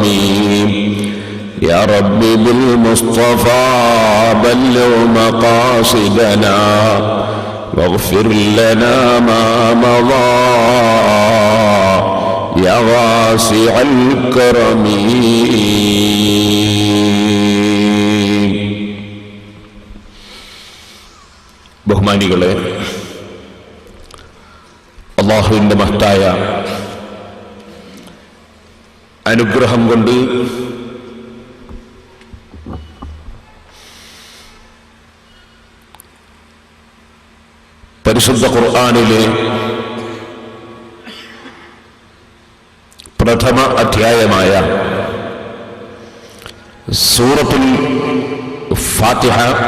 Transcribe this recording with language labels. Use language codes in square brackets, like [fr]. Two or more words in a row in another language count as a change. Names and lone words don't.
[ar] يا رب بالمصطفى بلغ مقاصدنا واغفر لنا ما مضى يا واسع الكرم. [ml] ബഹുമാനികളെ, അല്ലാഹുവിന്റെ മഹത്തായ അനുഗ്രഹം കൊണ്ട് പരിശുദ്ധ ഖുർആനിലെ പ്രഥമ അധ്യായമായ സൂറത്തുൽ ഫാത്തിഹ